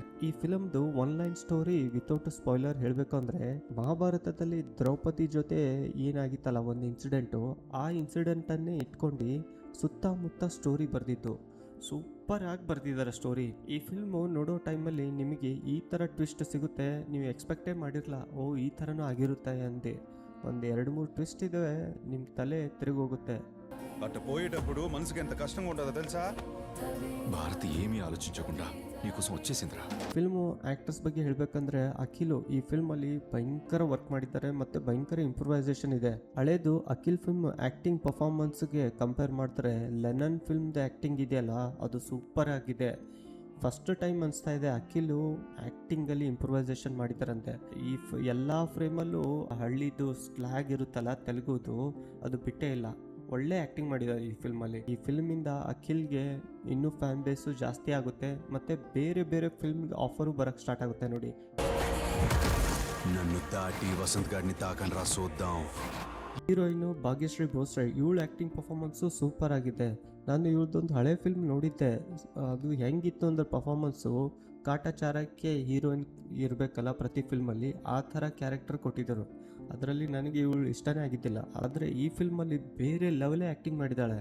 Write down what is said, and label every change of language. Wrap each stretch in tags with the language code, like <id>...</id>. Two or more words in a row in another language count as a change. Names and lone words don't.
<kn>ಈ ಫಿಲಮ್ದು</kn> <en>one line story without spoiler</en> <kn>ಹೇಳಬೇಕು ಅಂದರೆ, ಮಹಾಭಾರತದಲ್ಲಿ ದ್ರೌಪದಿ ಜೊತೆ ಏನಾಗಿತ್ತಲ್ಲ ಒಂದು ಇನ್ಸಿಡೆಂಟು, ಆ ಇನ್ಸಿಡೆಂಟನ್ನೇ ಇಟ್ಕೊಂಡು ಸುತ್ತಮುತ್ತ ಸ್ಟೋರಿ ಬರೆದಿದ್ದು. ಸೂಪರ್ ಆಗಿ ಬರೆದಿದ್ದಾರೆ ಸ್ಟೋರಿ. ಈ ಫಿಲ್ಮು ನೋಡೋ ಟೈಮಲ್ಲಿ ನಿಮಗೆ ಈ ಥರ ಟ್ವಿಸ್ಟ್ ಸಿಗುತ್ತೆ, ನೀವು ಎಕ್ಸ್ಪೆಕ್ಟೇ ಮಾಡಿರಲ್ಲ. ಓ ಈ ಥರನೂ ಆಗಿರುತ್ತೆ ಅಂದೆ. ಒಂದು 2-3 ಟ್ವಿಸ್ಟ್ ಇದಾವೆ, ನಿಮ್ಮ ತಲೆ ತಿರುಗೋಗುತ್ತೆ.</kn> <te>అట్ట పోయేటప్పుడు మనసుకి ఎంత కష్టంగా ఉంటుందో తెలుసా? భారతి ఏమీ ఆలోచించకుండా నీకోసం వచ్చేసిందిరా.</te> <en>film actors</en> <kn>ಬಗ್ಗೆ ಹೇಳಬೇಕಂದ್ರೆ, ಅಖಿಲು ಈ ಫಿಲ್ಮಲ್ಲಿ ಭಯಂಕರ ವರ್ಕ್ ಮಾಡಿದ್ದಾರೆ ಮತ್ತು ಭಯಂಕರ ಇಂಪ್ರೂವೈಸೇಷನ್ ಇದೆ. ಹಳೇದು ಅಖಿಲ್</kn> <en>film acting performance compare</en> <kn>ಮಾಡ್ತಾರೆ, ಲೆನನ್</kn> <en>film acting</en> <kn>ಇದೆಯಲ್ಲ ಅದು ಸೂಪರ್ ಆಗಿದೆ.</kn> <en>first time</en> <kn>ಅನಿಸ್ತಾ ಇದೆ ಅಖಿಲು ಆ್ಯಕ್ಟಿಂಗಲ್ಲಿ ಇಂಪ್ರೂವೈಸೇಷನ್ ಮಾಡಿದ್ದಾರಂತೆ. ಈ ಎಲ್ಲ ಫ್ರೇಮಲ್ಲೂ ಹಳ್ಳಿದು ಸ್ಲ್ಯಾಗ್ ಇರುತ್ತಲ್ಲ ತೆಲುಗುದು, ಅದು ಬಿಟ್ಟೇ ಇಲ್ಲ. ಒಳ್ಳೆ ಆ್ಯಕ್ಟಿಂಗ್ ಮಾಡಿದ್ದಾರೆ ಈ ಫಿಲ್ಮಲ್ಲಿ. ಈ ಫಿಲ್ಮಿಂದ ಅಖಿಲ್ಗೆ ಇನ್ನೂ</kn> <en>fan base</en> <kn>ಜಾಸ್ತಿ ಆಗುತ್ತೆ ಮತ್ತು ಬೇರೆ ಬೇರೆ ಫಿಲ್ಮ್ಗೆ ಆಫರು ಬರೋಕ್ಕೆ ಸ್ಟಾರ್ಟ್ ಆಗುತ್ತೆ ನೋಡಿ.</kn> <te>నన్ను దాటి వసంత్ గారిని తాకండ్రా చూద్దాం.</te> <kn>ಹೀರೋಯಿನು ಭಾಗ್ಯಶ್ರೀ ಭೋಸ್ಲೆ, ಇವಳು</kn> <en>acting performance</en> <kn>ಸೂಪರ್ ಆಗಿದೆ. ನಾನು ಇವಳದೊಂದು ಹಳೆ ಫಿಲ್ಮ್ ನೋಡಿದ್ದೆ, ಅದು ಹೆಂಗಿತ್ತು ಅಂದ್ರೆ ಪರ್ಫಾರ್ಮೆನ್ಸು ಕಾಟಾಚಾರಕ್ಕೆ ಹೀರೋಯಿನ್ ಇರಬೇಕಲ್ಲ ಪ್ರತಿ ಫಿಲ್ಮಲ್ಲಿ, ಆ ಥರ ಕ್ಯಾರೆಕ್ಟರ್ ಕೊಟ್ಟಿದ್ದರು. ಅದರಲ್ಲಿ ನನಗೆ ಇವಳು ಇಷ್ಟನೇ ಆಗಿದ್ದಿಲ್ಲ. ಆದರೆ ಈ ಫಿಲ್ಮಲ್ಲಿ ಬೇರೆ</kn> <en>level acting</en> <kn>ಮಾಡಿದ್ದಾಳೆ.</kn>